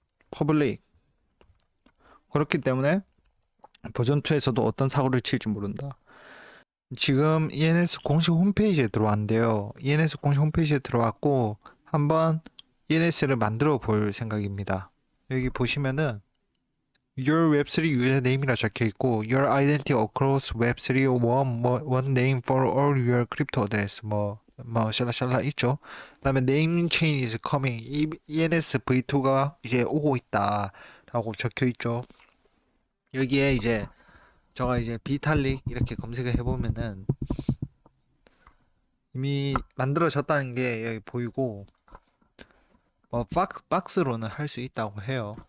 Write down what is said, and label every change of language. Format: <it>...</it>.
<ko>퍼블릭. 그렇기 때문에 버전 2에서도 어떤 사고를 칠지 모른다. 지금 ENS 공식 홈페이지에 들어왔는데요. ENS 공식 홈페이지에 들어왔고 한번 ENS를 만들어 볼 생각입니다. 여기 보시면은</ko> <en>Your Web3</en> <ko>유저네임이라 적혀 있고</ko> <en>Your identity across Web3 one name for all your crypto address</en> <ko>뭐 샬라샬라 있죠.</ko> <en>그다음에 name chain is coming.</en> <ko>ENS V2가 이제 오고 있다라고 적혀 있죠. 여기에 이제 제가 이제 비탈릭 이렇게 검색을 해보면은 이미 만들어졌다는 게 여기 보이고, 뭐 박스로는 할 수 있다고 해요.</ko>